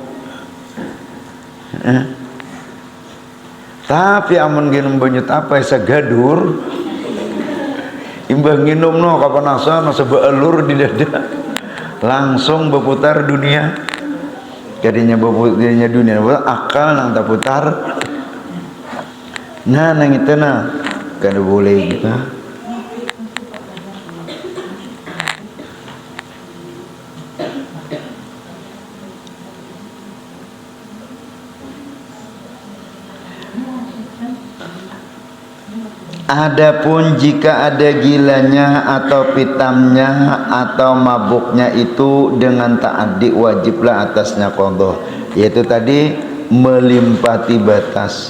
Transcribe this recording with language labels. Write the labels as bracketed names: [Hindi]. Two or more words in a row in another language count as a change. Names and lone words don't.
[Banjar] Tapi amun nginum banyu tapai segadur, imbang nginum no kapanasan sebeelur di dada, langsung berputar dunia. Jadinya berputarnya dunia, akal nang tak putar. Nah nang itu nah kada boleh gitu. Adapun jika ada gilanya atau pitamnya atau mabuknya itu dengan ta'addi, wajiblah atasnya qadha, yaitu tadi melimpati batas.